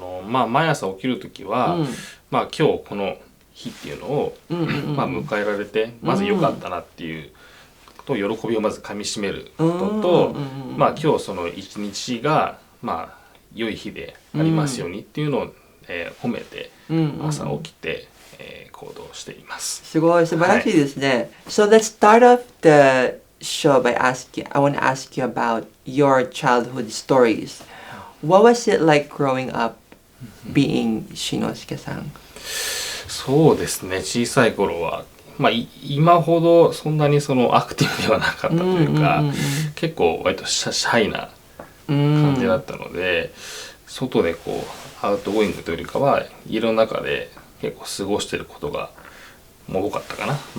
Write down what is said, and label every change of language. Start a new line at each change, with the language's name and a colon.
Japanese: 毎朝起きるときは、今日この日っていうのを、迎えられて、まず良かったなっていうと喜びをまずかみしめることと、今日その一日が良い日でありますようにっていうのを、褒めて朝起きて、行動しています。すごい素晴らしいですね。
English: So let's start off the show by I want to ask you about your childhood stories. What was it like growing up being Shinosuke-san?
Japanese: そうですね。小さい頃は今ほどそんなにそのアクティブではなかったというか、結構割とシャイな感じだったので、外でこうアウトゴーイングというよりかは家の中で結構過ごしてることが多かったかな。